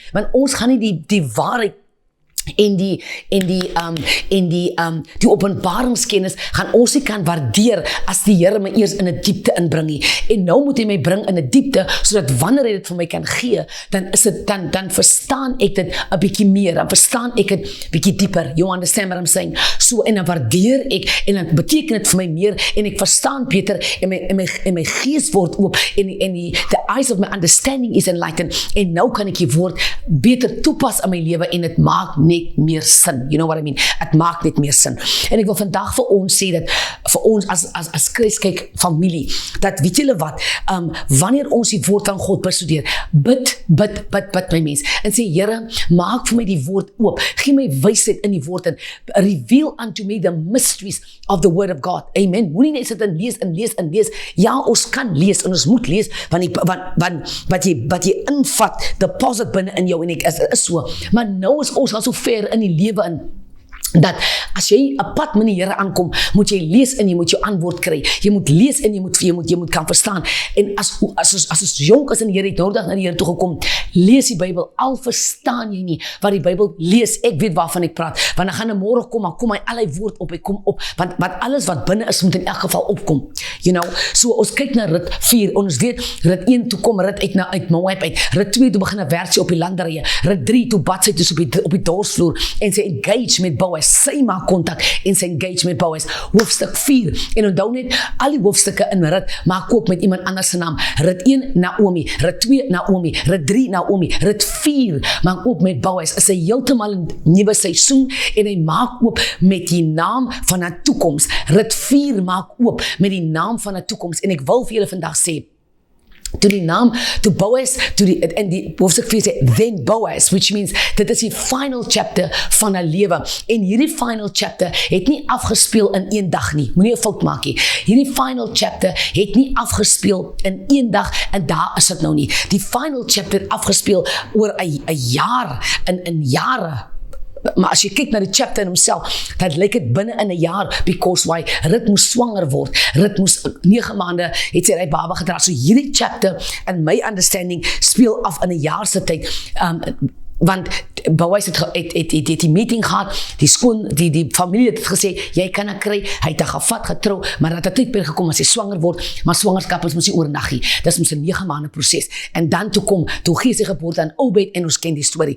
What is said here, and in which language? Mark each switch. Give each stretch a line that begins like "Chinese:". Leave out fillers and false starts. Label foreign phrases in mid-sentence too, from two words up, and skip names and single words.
Afrikaans: Want ons gaan nie die waarheid en die openbaringskennis gaan ons nie kan waardeer as die Here my eers in 'n diepte inbring nie. En nou moet hy my bring in 'n diepte, sodat wanneer hy dit vir my kan gee, dan verstaan ek dit 'n bietjie meer, dan verstaan ek dit bietjie dieper.
English: You understand what I'm saying? So,
Afrikaans: en dan waardeer ek, en dan beteken dit vir my meer, en ek verstaan beter, en my gees word oop, en
English: the eyes of my understanding is enlightened,
Afrikaans: en nou kan ek die woord beter toepas in my lewe, en dit maak net meer sin.
English: You know what I mean?
Afrikaans: Het maak net meer sin. En ek wil vandag vir ons sê dat, vir ons as Christkyk familie, dat weet julle wat, wanneer ons die woord van God bestudeer, bid my mens, en sê, Here, maak vir my die woord oop, gee my wysheid in die woord, en
English: reveal unto me the mysteries of the word of God.
Afrikaans: Amen. Moenie net sit en lees. Ja, ons kan lees, en ons moet lees, want wat jy invat, deposit binne in jou, en ek is so, maar nou is ons al so ver in die lewe in, dat as jy 'n pad met die Here aankom, moet jy lees en jy moet jou antwoord kry. Jy moet lees en jy moet kan verstaan. En as ons jonk is in die Here, het nodig na die Here toe gekom, lees die Bybel, al verstaan jy nie wat die Bybel lees, ek weet waarvan ek praat, want dan gaan 'n môre kom, maar kom hy al die woord op, hy kom op, want alles wat binne is, moet in elk geval opkom.
English: You know,
Afrikaans: so ons kyk na Rut 4, ons weet, Rut 1 toe kom Rut uit Moab uit, Rut 2 toe begin 'n werk op die landerye, Rut 3 toe bad sy dus op die dorsvloer, en sy engage met Boas, sy maak kontak, en sy engage met Boas, hoofstuk 4, en onthou net, al die hoofstukke in Rut, maak ook met iemand anders se naam, Rut 1, Naomi, Rut 2, Naomi, Rut 3, Naomi, Rut 4, maak ook met Boas, is hy heeltemal 'n nuwe seisoen, en hy maak ook met die naam van 'n toekoms, Rut 4 maak ook met die naam van 'n toekoms, en ek wil vir julle vandag sê, toe Boas, en die hoofstuk 4 sê,
English: then Boas, which means,
Afrikaans: dit is die
English: final chapter
Afrikaans: van 'n lewe, en hierdie
English: final chapter
Afrikaans: het nie afgespeel in een dag nie, moenie 'n fout maak nie, hierdie
English: final chapter
Afrikaans: het nie afgespeel in een dag, en daar is dit nou nie, die
English: final chapter
Afrikaans: het afgespeel oor 'n jaar, in jare, maar as jy kyk na die chapter in homself, dat lyk dit binne in 'n jaar,
English: because why?
Afrikaans: Rut moes swanger word, Rut moes 9 maande, het sy die baba gedra, so hierdie chapter,
English: in my understanding,
Afrikaans: speel af in 'n jaar se tyd, want Boas het die meeting gehad, die familie het gesê, jy kan haar kry, hy het haar gevat, getrou, maar dat het tydperk gekom as sy swanger word, maar swangerskap is mos nie oornag nie, dis mos 'n 9 maande proses, en dan toe gee sy geboorte aan Obed, en ons ken die storie.